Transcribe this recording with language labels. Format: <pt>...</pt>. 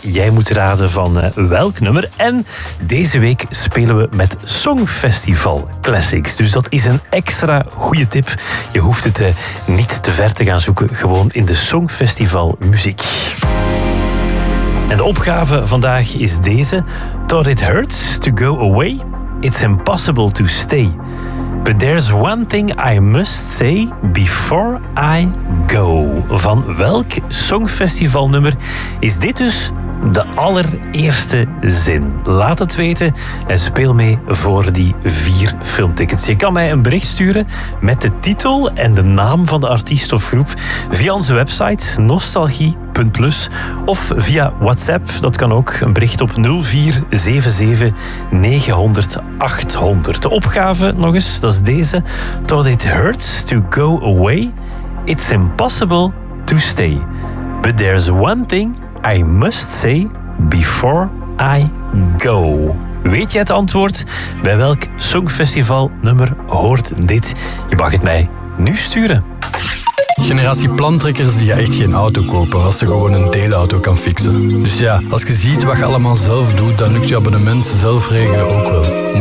<nl>Jij moet raden van welk nummer. En deze week spelen we met Songfestival Classics. Dus dat is een extra goede tip. Je hoeft het niet te ver te gaan zoeken. Gewoon in de Songfestival muziek. En de opgave vandaag is deze.</nl> <en>Thought it hurts to go away. It's impossible to stay. But there's one thing I must say before I go.</en> <nl>Van welk songfestivalnummer is dit dus de allereerste zin? Laat het weten en speel mee voor die vier filmtickets. Je kan mij een bericht sturen met de titel en de naam van de artiest of groep via onze website nostalgie.plus of via WhatsApp. Dat kan ook, een bericht op 0477 900 800. De opgave nog eens, dat is deze.</nl> <en>Thought it hurts to go away. It's impossible to stay. But there's one thing I must say before I go.</en> <nl>Weet jij het antwoord? Bij welk songfestivalnummer hoort dit? Je mag het mij nu sturen. Generatie plantrekkers die echt geen auto kopen als ze gewoon een deelauto kan fixen. Dus ja, als je ziet wat je allemaal zelf doet, dan lukt je abonnement zelf regelen ook wel.</nl>